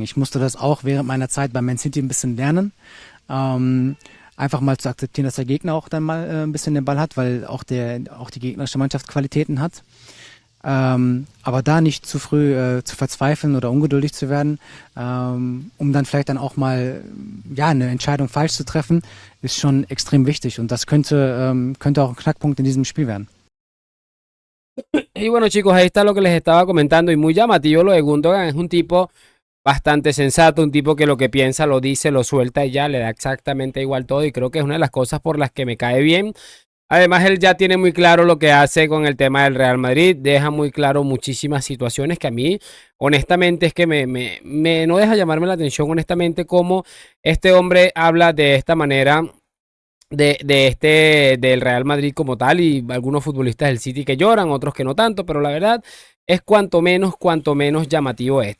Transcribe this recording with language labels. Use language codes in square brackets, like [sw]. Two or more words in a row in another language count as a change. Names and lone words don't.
[de] Ich musste das auch während meiner Zeit bei Man City ein bisschen lernen. Einfach mal zu akzeptieren, dass der Gegner auch dann mal ein bisschen den Ball hat, weil auch die gegnerische Mannschaft Qualitäten hat. Aber da nicht zu früh zu verzweifeln oder ungeduldig zu werden, um dann vielleicht dann auch mal ja eine Entscheidung falsch zu treffen, ist schon extrem wichtig und das könnte auch ein Knackpunkt in diesem Spiel werden. [es] Y bueno chicos, ahí está lo que les estaba comentando y muy llamativo lo de Gundogan. Es un tipo bastante sensato, un tipo que lo que piensa lo dice, lo suelta y ya le da exactamente igual todo y creo que es una de las cosas por las que me cae bien. Además, él ya tiene muy claro lo que hace con el tema del Real Madrid, deja muy claro muchísimas situaciones que a mí, honestamente, es que no deja llamarme la atención, honestamente, cómo este hombre habla de esta manera del Real Madrid como tal y algunos futbolistas del City que lloran, otros que no tanto, pero la verdad es cuanto menos llamativo esto.